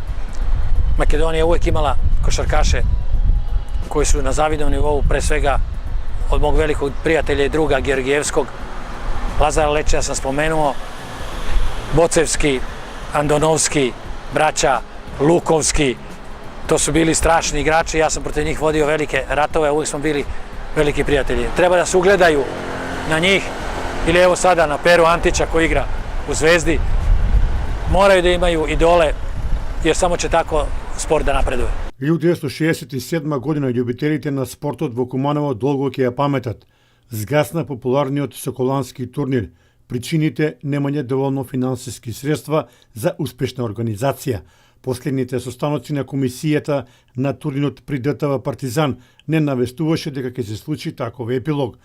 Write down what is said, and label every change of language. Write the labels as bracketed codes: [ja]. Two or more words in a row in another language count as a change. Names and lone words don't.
[sr] Makedonija je uvijek imala košarkaše koji su na zavidnom nivou, pre svega od mog velikog prijatelja i druga Georgijevskog, Lazara Lečija sam spomenuo, Bocevski, Andonovski, braća, Lukovski, to su bili strašni igrači, ja sam protiv njih vodio velike ratove, uvijek smo bili veliki prijatelji. Treba da se ugledaju na njih, ili evo sada na Peru Antića koji igra u Zvezdi, moraju da imaju idole, jer samo će tako sport da napreduje. [mk] 1967 година љубителите на спортот во Куманово долго ќе ја паметат. Згасна популарниот Соколански турнир. Причините немање доволно финансиски средства за успешна организација. Последните состаноци на комисијата на турнирот при ДТВ Партизан не навестуваше дека ќе се случи таков епилог.